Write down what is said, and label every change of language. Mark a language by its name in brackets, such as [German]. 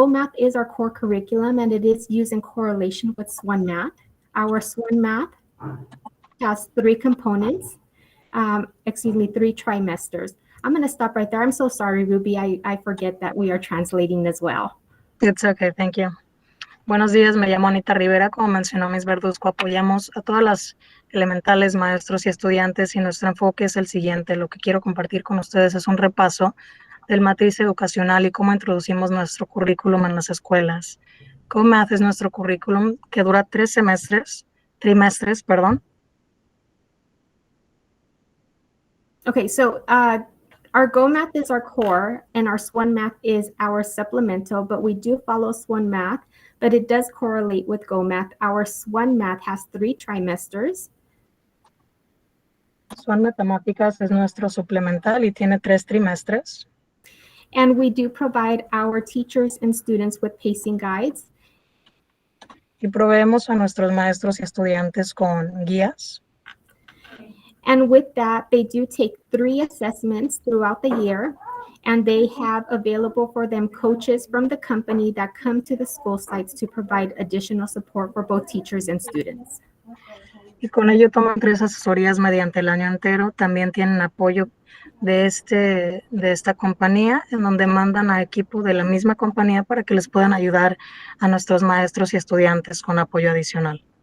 [English] Go Math is our core curriculum, and it is used in correlation with Swan Math. Our Swan Math has 3 components, 3 trimesters. I'm going to stop right there. I'm so sorry, Ruby. I forget that we are translating as well. It's okay, thank you. [Spanish] Buenos días, me llamo Anita Rivera. Como mencionó Ms. Verduzco, apoyamos a todas las elementales, maestros y estudiantes, y nuestro enfoque es el siguiente. Lo que quiero compartir con ustedes es un repaso del matriz educacional y cómo introducimos nuestro currículum en las escuelas. Go Math es nuestro currículum que dura 3 trimestres. [English] Okay, so our Go Math is our core, and our Swan Math is our supplemental, but we do follow Swan Math, but it does correlate with Go Math. Our Swan Math has 3 trimesters. [Spanish] Swan Matemáticas es nuestro suplemental y tiene 3 trimestres. [English] And we do provide our teachers and students with pacing guides. [Spanish] Y proveemos a nuestros maestros y estudiantes con guías. [English] And with that, they do take 3 assessments throughout the year, and they have available for them coaches from the company that come to the school sites to provide additional support for both teachers and students. [Spanish] Y con ello toman 3 asesorías mediante el año entero. También tienen apoyo de esta compañía, en donde mandan a equipo de la misma compañía para que les puedan ayudar a nuestros maestros y estudiantes con apoyo adicional.